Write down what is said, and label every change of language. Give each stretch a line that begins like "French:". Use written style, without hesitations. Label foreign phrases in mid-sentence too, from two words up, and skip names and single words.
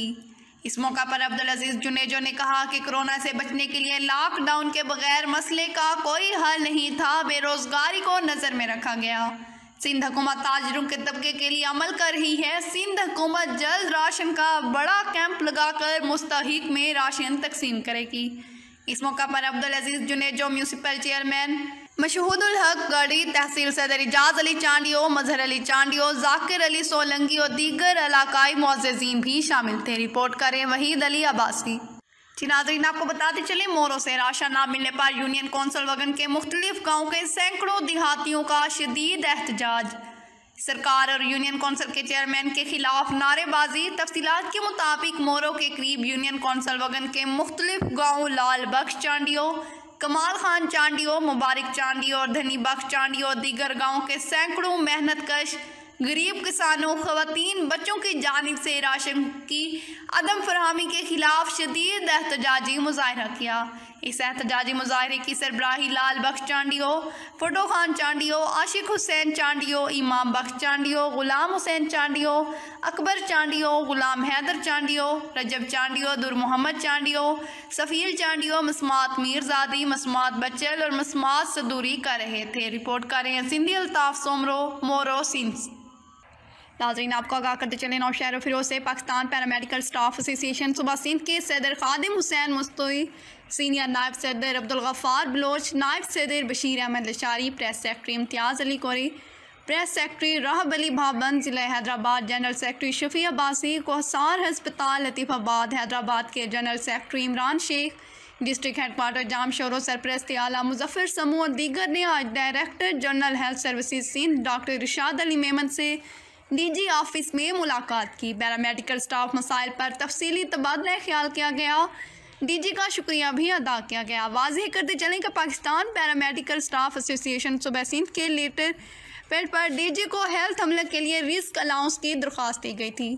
Urdu: اس موقع پر عبدالعزیز جونیجو نے کہا کہ کورونا سے بچنے کے لیے لاک ڈاؤن کے بغیر مسئلے کا کوئی حل نہیں تھا، بے روزگاری کو نظر میں رکھا گیا. سندھ حکومت تاجروں کے طبقے کے لیے عمل کر رہی ہے. سندھ حکومت جلد راشن کا بڑا کیمپ لگا کر مستحق میں راشن تقسیم کرے گی. اس موقع پر عبدالعزیز جونیجو، میونسپل چیئرمین مشہود الحق گڑھی، تحصیل صدر اعجاز علی چانڈیو، مظہر علی چانڈیو، ذاکر علی سولنگی اور دیگر علاقائی معززین بھی شامل تھے. رپورٹ کریں وحید علی عباسی۔ ناظرین، آپ کو بتاتے چلے، مورو سے راشن نہ ملنے پر یونین کونسل وگن کے مختلف گاؤں کے سینکڑوں دیہاتیوں کا شدید احتجاج. سرکار اور یونین کونسل کے چیئرمین کے خلاف نعرے بازی. تفصیلات کے مطابق مورو کے قریب یونین کونسل وگن کے مختلف گاؤں لال بخش چانڈیو، کمال خان چانڈیو، مبارک چانڈیو اور دھنی بخش چانڈیو اور دیگر گاؤں کے سینکڑوں محنت کش غریب کسانوں، خواتین، بچوں کی جانب سے راشن کی عدم فراہمی کے خلاف شدید احتجاجی مظاہرہ کیا. اس احتجاجی مظاہرے کی سربراہی لال بخش چانڈیو، فتو خان چانڈیو، عاشق حسین چانڈیو، امام بخش چانڈیو، غلام حسین چانڈیو، اکبر چانڈیو، غلام حیدر چانڈیو، رجب چانڈیو، در محمد چانڈیو، سفیل چانڈیو، مسمات میرزادی، مسمات بچل اور مسمات صدوری کر رہے تھے. رپورٹ کر رہے ہیں سندھی الطاف سومرو، مورو سندھ. ناظرین, آپ کو آگاہ کرتے چلے، نوشہرو فیروز سے پاکستان پیرامیڈیکل اسٹاف ایسوسی ایشن صوبہ سندھ کے صدر خادم حسین مستوئی، سینئر نائب صدر عبدالغفار بلوچ، نائب صدر بشیر احمد لاشاری، پریس سیکرٹری امتیاز علی کوری، پریس سیکرٹری راہب علی بھابن، ضلع حیدرآباد جنرل سیکرٹری شفیع عباسی، کوہسار ہسپتال لطیف آباد حیدرآباد کے جنرل سیکرٹری عمران شیخ، ڈسٹرکٹ ہیڈکوارٹر جامشورو سرپرست اعلیٰ مظفر سموں اور دیگر نے آج ڈائریکٹر جنرل ہیلتھ سروسز سندھ ڈاکٹر ارشاد علی میمن سے ڈی جی آفس میں ملاقات کی. پیرامیڈیکل اسٹاف مسائل پر تفصیلی تبادلہ خیال کیا گیا. ڈی جی کا شکریہ بھی ادا کیا گیا۔ واضح کرتے چلیں کہ پاکستان پیرامیڈیکل اسٹاف ایسوسی ایشن صوبہ سندھ کے لیٹر پیڈ پر ڈی جی کو ہیلتھ عملے کے لیے رسک الاؤنس کی درخواست دی گئی تھی.